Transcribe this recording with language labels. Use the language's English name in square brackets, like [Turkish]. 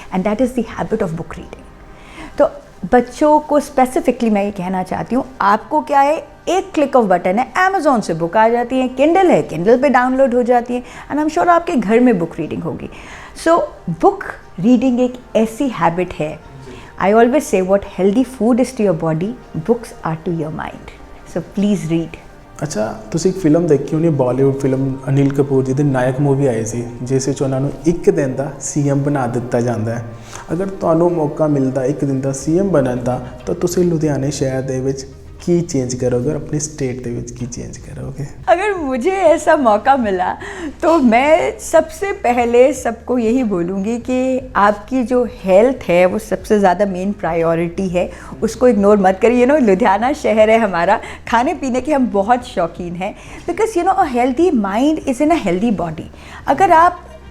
[English] And that is the habit of book reading. [Hindi] तो बच्चों को स्पेसिफिकली मैं ये कहना चाहती हूँ, आपको क्या है, एक क्लिक ऑफ बटन है, अमेज़ॉन से बुक आ जाती है, किंडल है, किंडल पे डाउनलोड हो जाती है, [English] and I am sure [Hindi] आपके घर में बुक रीडिंग होगी। सो बुक रीडिंग एक ऐसी हैबिट है। [English] I always say what healthy food is to your body, books are to your mind. So please read. [Punjabi] ਅੱਛਾ, ਤੁਸੀਂ ਇੱਕ ਫਿਲਮ ਦੇਖੀ ਹੋਣੀ, ਬਾਲੀਵੁੱਡ ਫਿਲਮ, ਅਨਿਲ ਕਪੂਰ ਜੀ ਦੀ ਨਾਇਕ ਮੂਵੀ ਆਈ ਸੀ, ਜਿਸ ਵਿੱਚ ਉਹਨਾਂ ਨੂੰ ਇੱਕ ਦਿਨ ਦਾ CM ਬਣਾ ਦਿੱਤਾ ਜਾਂਦਾ ਹੈ। ਅਗਰ ਤੁਹਾਨੂੰ ਮੌਕਾ ਮਿਲਦਾ ਇੱਕ ਦਿਨ ਦਾ CM ਬਣਨ ਦਾ, ਤਾਂ ਤੁਸੀਂ ਲੁਧਿਆਣੇ ਸ਼ਹਿਰ ਦੇ ਵਿੱਚ [Hindi] की चेंज करोगे और अपनी स्टेट के विच की चेंज करोगे? अगर मुझे ऐसा मौका मिला तो मैं सबसे पहले सबको यही बोलूँगी कि आपकी जो हेल्थ है वो सबसे ज़्यादा मेन प्रायोरिटी है, उसको इग्नोर मत करिए। लुधियाना शहर है हमारा, खाने पीने के हम बहुत शौकीन हैं, [English] Because a healthy mind is in a healthy body. [Hindi] अगर आप